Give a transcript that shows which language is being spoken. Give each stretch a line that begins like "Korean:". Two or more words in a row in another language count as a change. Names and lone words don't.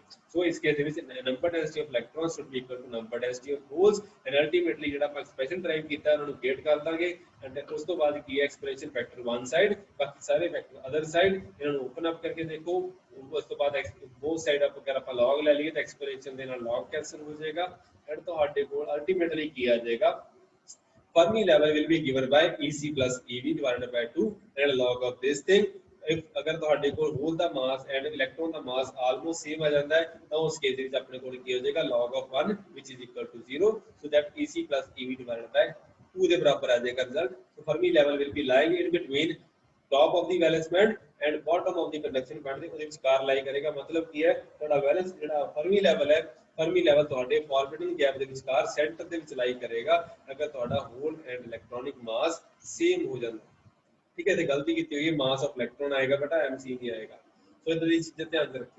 Punjabi: ਸੋ ਇਸ ਕੇਸ ਦੇ ਵਿੱਚ
English: number density of electrons should be equal to number density of holes, and ultimately
Punjabi: ਜਿਹੜਾ ਆਪਾਂ
English: expression derive
Punjabi: ਕੀਤਾ ਉਹਨਾਂ ਨੂੰ ਗੇਟ ਕਰ ਦਾਂਗੇ, ਐਂਡ ਉਸ ਤੋਂ ਬਾਅਦ ਕੀ ਹੈ
English: expression factor one side,
Punjabi: ਬਾਕੀ ਸਾਰੇ
English: factor other side,
Punjabi: ਇਹਨਾਂ ਨੂੰ
English: open up
Punjabi: ਕਰਕੇ ਦੇਖੋ। ਉਸ ਤੋਂ ਬਾਅਦ
English: both side
Punjabi: ਅਗਰ ਆਪਾਂ log ਲੈ ਲਈਏ ਤਾਂ ਐਕਸਪ੍ਰੈਸ਼ਨ ਦੇ ਨਾਲ log ਕੈਂਸਲ ਹੋ ਜਾਏਗਾ, ਐਂਡ ਤੁਹਾਡੇ ਕੋਲ ਅਲਟੀਮੇਟਲੀ ਕੀ ਆ ਜਾਏਗਾ,
English: Fermi level will be given by EC plus EV divided by 2 and log of this thing।
Punjabi: if ਅਗਰ ਤੁਹਾਡੇ ਕੋਲ ਹੋਲ ਦਾ ਮਾਸ ਐਂਡ ਇਲੈਕਟ੍ਰੋਨ ਦਾ ਮਾਸ
English: almost same
Punjabi: ਆ ਜਾਂਦਾ ਹੈ ਤਾਂ ਉਸ ਕੇਸ ਵਿੱਚ ਆਪਣੇ ਕੋਲ ਕੀ ਹੋ ਜਾਏਗਾ
English: log of 1 which is equal to 0, so that EC plus EV divided by 2
Punjabi: ਦੇ ਬਰਾਬਰ ਆ ਜਾਏਗਾ ਰਿਜ਼ਲਟ।
English: so Fermi level will be lying in between top of the valence band and bottom of the conduction band
Punjabi: ਦੇ ਉਹਦੇ ਵਿਚਕਾਰ ਲਾਈ ਕਰੇਗਾ। ਮਤਲਬ ਕੀ ਹੈ ਤੁਹਾਡਾ ਵੈਲੈਂਸ ਜਿਹੜਾ
English: Fermi level
Punjabi: ਹੈ,
English: Fermi level
Punjabi: ਤੁਹਾਡੇ
English: forwarding gap
Punjabi: ਦੇ ਵਿਚਕਾਰ ਸੈਂਟਰ ਦੇ ਵਿੱਚ ਲਾਈ ਕਰੇਗਾ ਅਗਰ ਤੁਹਾਡਾ ਹੋਲ ਐਂਡ
English: electronic mass
Punjabi: ਸੇਮ ਹੋ ਜਾਂਦਾ। ਠੀਕ ਹੈ, ਤੇ ਗਲਤੀ ਕੀਤੀ ਹੋਈ ਹੈ,
English: mass of electron
Punjabi: ਆਏਗਾ ਬੇਟਾ, ਐਮਸੀ ਨਹੀਂ ਆਏਗਾ। ਸੋ ਇਦਾਂ ਦੀ ਚੀਜ਼ਾਂ ਧਿਆਨ ਰੱਖਿਓ।